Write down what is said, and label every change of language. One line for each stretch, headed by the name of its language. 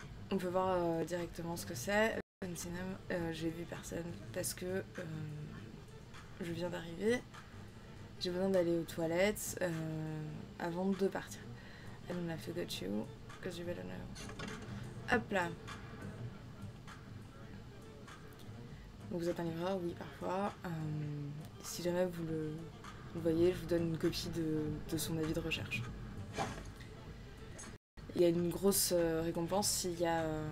French: On peut voir directement ce que c'est. J'ai vu personne parce que je viens d'arriver. J'ai besoin d'aller aux toilettes avant de partir.
English: I don't have to get you, because you better know.
French: Hop là. Donc vous êtes un livreur, oui, parfois. Si jamais vous le voyez, je vous donne une copie de son avis de recherche. Il y a une grosse récompense s'il y a...